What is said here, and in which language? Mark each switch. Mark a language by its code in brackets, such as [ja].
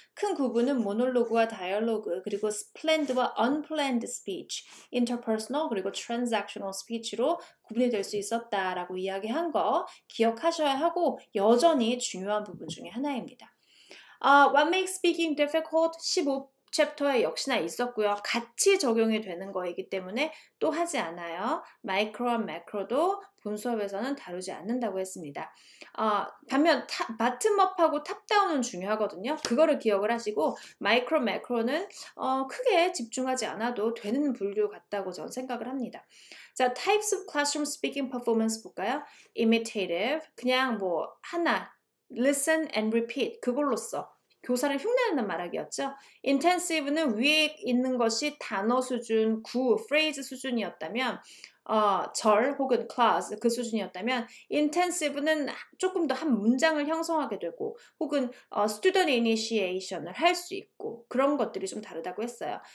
[ko] 큰 구분은 모놀로그와 다이얼로그 그리고 planned와 unplanned speech, interpersonal 그리고 transactional speech로 구분이 될 수 있었다라고 이야기한 거 기억하셔야 하고 여전히 중요한 부분 중에 하나입니다. [en] What makes speaking difficult? [ko] 15 챕터에 역시나 있었고요. 같이 적용이 되는 거이기 때문에 또 하지 않아요. 마이크로와 매크로도 본 수업에서는 다루지 않는다고 했습니다. 반면 바텀업하고 탑다운은 중요하거든요. 그거를 기억을 하시고 마이크로, 매크로는 크게 집중하지 않아도 되는 분류 같다고 저는 생각을 합니다. 자, [en] types of classroom speaking performance [ko] 볼까요? Imitative, 그냥 하나, [en] listen and repeat [ko] 그걸로 써. 교사를 흉내내는 말하기였죠. intensive는 위에 있는 것이 단어 수준, 구, phrase 수준이었다면 절 혹은 clause 그 수준이었다면 intensive는 조금 더 한 문장을 형성하게 되고 혹은 student initiation을 할 수 있고 그런 것들이 좀 다르다고 했어요.